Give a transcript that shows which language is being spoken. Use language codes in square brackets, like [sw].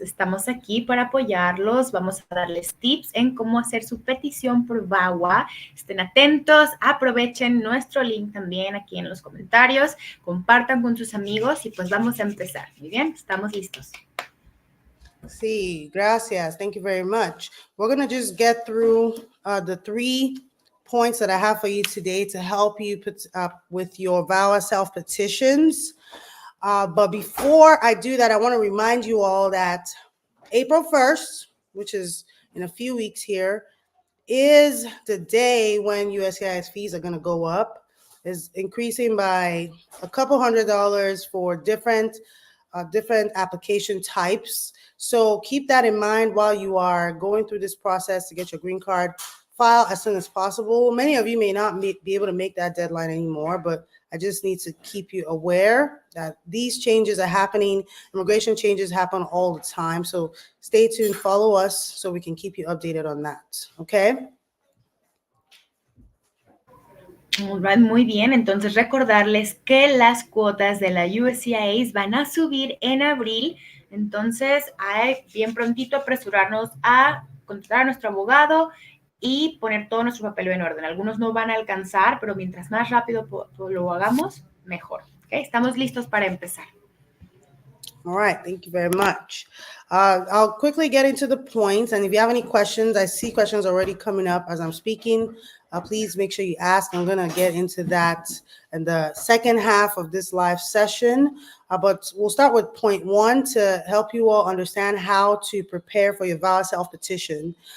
[es] Estamos aquí para apoyarlos, vamos a darles tips en cómo hacer su petición por VAWA. Estén atentos, aprovechen nuestro link también aquí en los comentarios, compartan con sus amigos y pues vamos a empezar. Muy bien, estamos listos. Sí, gracias. [en] Thank you very much. We're going to just get through the 3 points that I have for you today to help you put up with your VAWA self-petitions. But before I do that, I want to remind you all that April 1st, which is in a few weeks here, is the day when USCIS fees are going to go up. Is increasing by a couple $100 for different application types. So keep that in mind while you are going through this process to get your green card. File as soon as possible. Many of you may not be able to make that deadline anymore, but I just need to keep you aware that these changes are happening. Immigration changes happen all the time. So stay tuned, follow us so we can keep you updated on that. Okay? [es] Muy bien, entonces recordarles que las cuotas de la USCIS van a subir en abril, entonces hay bien prontito apresurarnos a contratar a nuestro abogado y poner todo nuestro papel en orden. Algunos no van a alcanzar, pero mientras más rápido lo hagamos, mejor. ¿Okay? Estamos listos para empezar. [en] All right, thank you very much. I'll quickly get into the points, and if you have any questions, I see questions already coming up as I'm speaking. Please make sure you ask. I'm going to get into that in the second half of this live session, but we'll start with point 1 to help you all understand how to prepare for your VAWA self-petition.